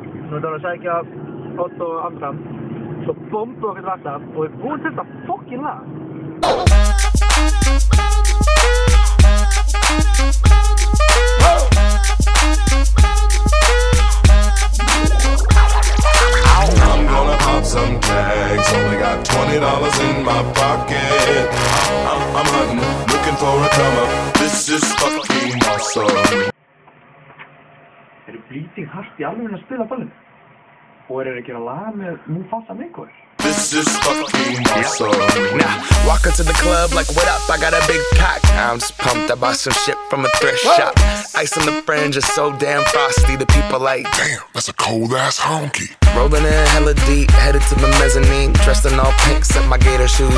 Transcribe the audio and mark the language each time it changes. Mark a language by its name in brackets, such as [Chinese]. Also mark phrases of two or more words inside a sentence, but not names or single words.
[Icelandic] Nú erum við að sækja Otto og Andra. Svo bombum okkur til alltaf og við búum þetta fokkin lag. [English] I'm gonna pop some tags. Only got $20 in my pocket. I'm hunting, looking for a come up. This is fucking awesome. [Icelandic] Bleeding Heart í alveg að spila ballinu? Og þeir að gera lag með Mufasa Makeover? [English] This is fucking awesome. Now, walk into the club like, what up? I got a big cock. I'm just pumped. I bought some shit from a thrift shop. Ice on the fringe is so damn frosty. The people like, Damn, that's a cold ass honky. rolling in hella deep, headed to the mezzanine. Dressed in all pink, set my gator shoes.